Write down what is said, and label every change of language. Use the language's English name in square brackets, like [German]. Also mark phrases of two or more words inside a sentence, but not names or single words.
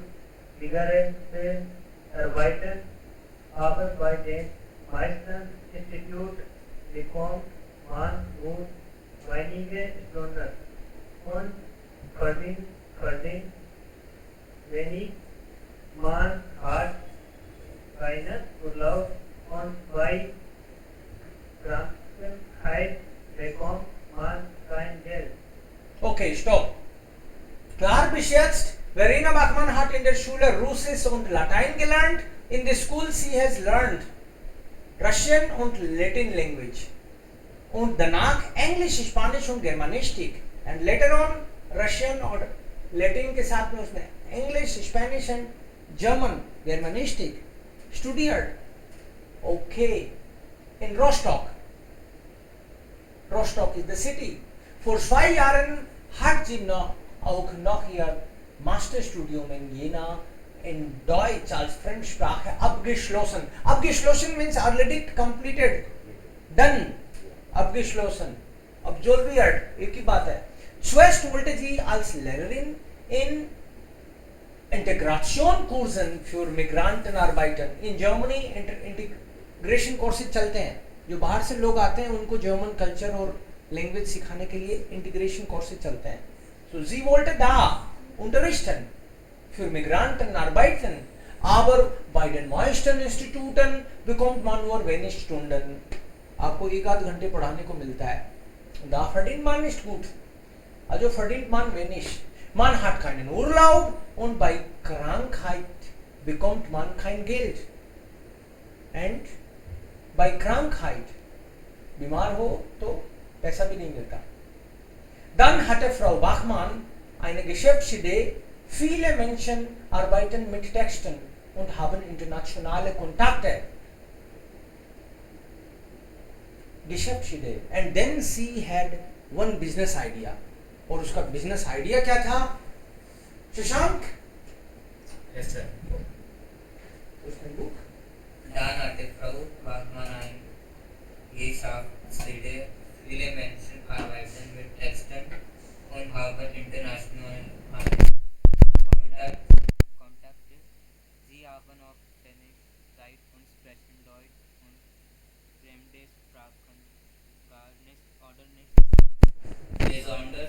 [German] Zigaretten arbeiten, aber bei dem Meisterinstitut bekommt man nur wenige Stunden und verdient wenig man hat keinen Urlaub und bei Krankheit bekommt man kein Geld. Okay, stopp. Klar bis jetzt, Verena Bachmann hat in der Schule Russisch und Latein gelernt. [English] In the school she has learned Russian und Latin language. [German] Und danach Englisch, Spanisch und Germanistik. [English] And later on Russian [Hindi] और Latin के साथ में उसने [English] English, Spanish and German, [German] Germanistik studiert. Okay, in Rostock. [English] Rostock is the city. [German] Vor 2 Jahren hat sie auch noch ihr Masterstudium in Jena in Deutsch als Fremdsprache abgeschlossen. [English] Abgeschlossen means already completed. Done. [German] Abgeschlossen. Absolviert. [Hindi] एक ही बात है. [German] Zuerst wollte sie als Lehrerin in Integrationskursen für Migrantenarbeiter [English] in Germany integration courses [Hindi] चलते हैं. जो बाहर से लोग आते हैं उनको [English] German culture [Hindi] और लैंग्वेज सिखाने के लिए [English] integration courses [Hindi] चलते हैं. [German] So sie wollte da unterrichten für Migrantenarbeiten, aber bei den meisten Instituten bekommt man nur wenig Stunden. [Hindi] आपको 1-8 घंटे पढ़ाने को मिलता है. [German] Da verdient man nicht gut. Also verdient man wenig. Man hat keinen Urlaub und bei Krankheit bekommt man kein Geld. And bei Krankheit, [Hindi] बीमार हो तो पैसा भी नहीं मिलता. [German] Dann hatte Frau Bachmann eine Geschäftsidee. Viele Menschen arbeiten mit Texten und haben internationale Kontakte. Geschäftsidee. [English] And then she had one business idea. [Hindi] और उसका [English] business idea [Hindi] क्या था? शशांक? [English] Yes, sir. [Hindi] उसने बुक? [German] Dann hatte Frau Bachmann eine Geschäftsidee. Viele Menschen arbeiten mit Texten und haben internationale Kontakte. Sie haben auf Tenniszeit und sprechen Deutsch und fremde Sprachen gar nicht oder nicht besonders.